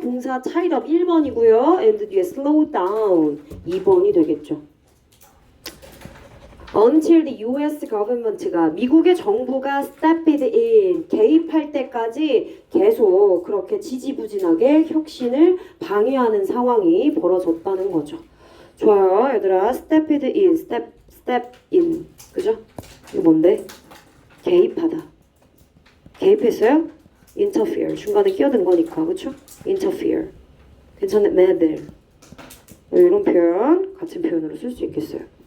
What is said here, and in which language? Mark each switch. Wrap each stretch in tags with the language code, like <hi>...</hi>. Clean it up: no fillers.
<ko>동사</ko> <en>tied up</en> <ko>1번이고요. and 뒤에</ko> <en>slow down</en> <ko>2번이 되겠죠.</ko> <en>Until the U.S.</en> <ko>government가 미국의 정부가</ko> <en>stepped in,</en> <ko>개입할 때까지 계속 그렇게 지지부진하게 혁신을 방해하는 상황이 벌어졌다는 거죠. 좋아요, 얘들아.</ko> <en>stepped in, step in,</en> <ko>그죠? 이거 뭔데? 개입하다. 개입했어요? interfere, 중간에 끼어든 거니까, 그쵸?</ko> <en>interfere.</en> <ko>괜찮네,</ko> <en>meddle.</en> <ko>이런 표현, 같은 표현으로 쓸 수 있겠어요.</ko>